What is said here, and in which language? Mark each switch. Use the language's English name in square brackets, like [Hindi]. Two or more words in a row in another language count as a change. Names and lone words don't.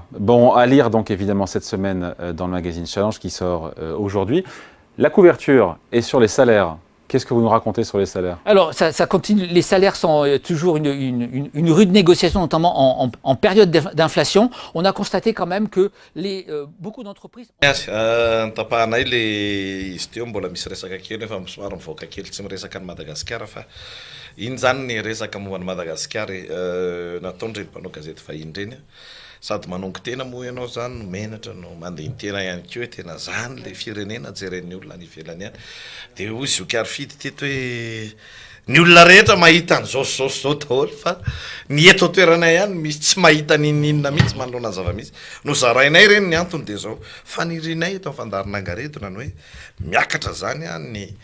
[French] Bon, à lire donc évidemment cette semaine dans le magazine Challenge qui sort aujourd'hui. La couverture est sur les salaires. Qu'est-ce que vous nous racontez sur les salaires? Alors, ça continue. Les salaires sont toujours une rude négociation, notamment en période d'inflation. On a constaté quand même que beaucoup d'entreprises... [Malagasy] Tapahanay le izy teo mbola misy resaka kely efa somary mivoaka kely tsy miresaka ny Madagasikara fa iny zany ny resaka momba ny Madagasikara nataondreny mpanao gazety vahiny reny sady manongo tena moa ianao zany menatra no mandeha tena ihany koa tena zany le firenena jeren'ny olona any ivelany any de ozy okary fidy teto hoe ny olona rehetra mahita an'izao zao daholo fa ny eto toerana ihany misy tsy mahita ninina mihitsy manoloana zava-misy no zarainay reny ny antony de zao fanirinay eto amin'ny fandarin'angaredona ny hoe miakatra zany ny